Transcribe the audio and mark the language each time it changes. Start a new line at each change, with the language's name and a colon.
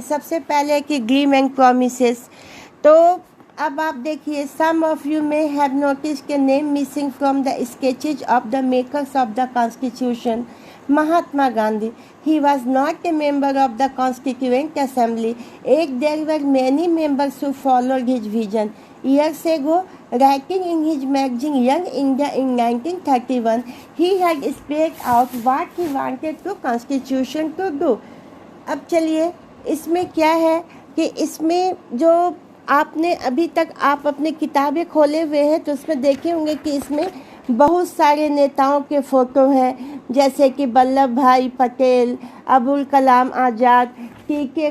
Hindi: सबसे पहले कि
English: Dream and promises.
Hindi: तो अब आप देखिए,
English: Some of you may have notice के name missing from the sketches of the makers of the constitution. Mahatma Gandhi, he was not a member of the Constituent Assembly. There were many members who followed his vision. Years ago, writing in his magazine Young India in 1931, he had spelled out what he wanted the Constitution to do.
Hindi: अब चलिए, इसमें क्या है कि इसमें जो आपने अभी तक आप अपने किताबें खोले हुए हैं, तो उसमें देखे होंगे कि इसमें बहुत सारे नेताओं के फ़ोटो हैं, जैसे कि वल्लभ भाई पटेल, अबुल कलाम आज़ाद, टी.के.